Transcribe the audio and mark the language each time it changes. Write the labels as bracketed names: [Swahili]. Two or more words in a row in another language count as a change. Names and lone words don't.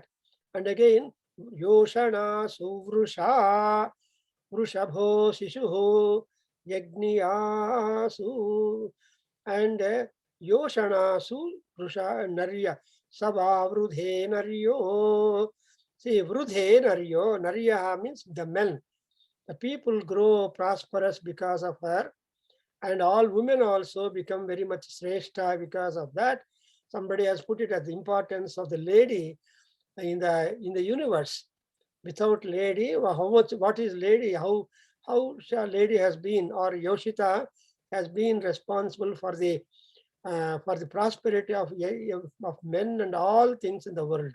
[English] And again, [Sanskrit] योषणा सुवृषा वृषभो शिशुहो यज्ञियासु and योषणासु वृषा नर्य सभा वृधे नर्यो. [English] See, [Sanskrit] वृधे नर्यो, [English] Narya means the men. The people grow prosperous because of her, and all women also become very much shrestha because of that. Somebody has put it as the importance of the lady in the universe. Without lady, what is lady? How lady has been, or Yoshita has been responsible for the prosperity of men and all things in the world.